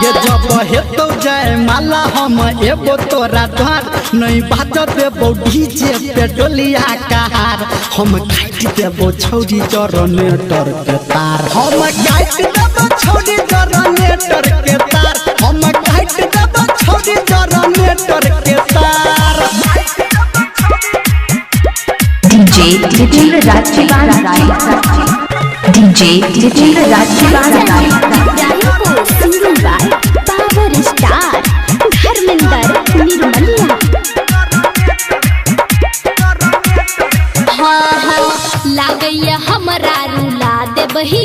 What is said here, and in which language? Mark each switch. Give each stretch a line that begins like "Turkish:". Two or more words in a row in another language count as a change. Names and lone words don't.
Angika: ये जब हेतौ जय माला हम एबो तोरा द्वार नहीं बाज देबो डीजे पे डोलिया कहार हम काट देबो छौड़ी जनरेटर के तार हम काट देबो छौड़ी जनरेटर के तार हम काट देबो छौड़ी जनरेटर के तार। DJ Jitindraj Rajnagar. DJ Jitindraj इब्राहिमपुर
English: singing by
Angika: पावर स्टार धर्मेंद्र निर्मलिया। हाँ हाँ लागैया हमरा रुला देबही